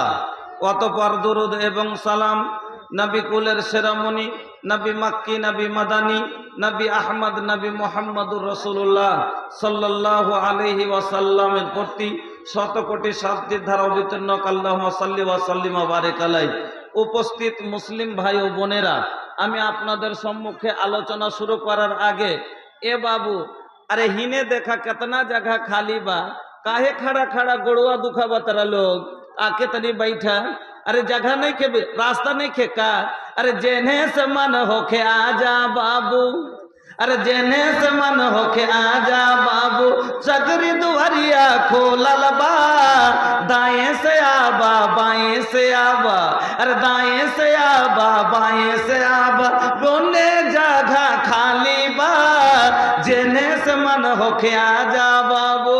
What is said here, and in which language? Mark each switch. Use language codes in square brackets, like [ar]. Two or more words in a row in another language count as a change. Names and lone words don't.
[bn] অতঃপর দুরুদ এবং সালাম নবী কুলের শিরোমণি, নবী মাক্কি, নবী মাদানী, নবী আহমদ, নবী [ar] محمد رسول الله صلى الله عليه وسلم [bn] প্রতি শত কোটি শান্তির ধারা অবতীর্ণ [ar] اللهم صل وسلم وبارك عليه. [bn] উপস্থিত মুসলিম ভাই ও বোনেরা, আমি আপনাদের সম্মুখে আলোচনা শুরু করার আগে, এ বাবু, [bho] अरे हिने देखा कितना जगह खाली बा, काहे खड़ा खड़ा गोड़वा दुखावा तेरा लोग, आके तनी बैठा। अरे जगह नहीं के, रास्ता नहीं खे का? अरे जेने से मन होके आजा बाबू, अरे जेने से मन होके आजा बाबू, सगरी दुआरिया खोलल बा, दाएं से आबा बाएं से आबा, अरे दाएं से आबा बाएं से आबा, दोने जगह खाली बा, जेने से मन होके आजा बाबू।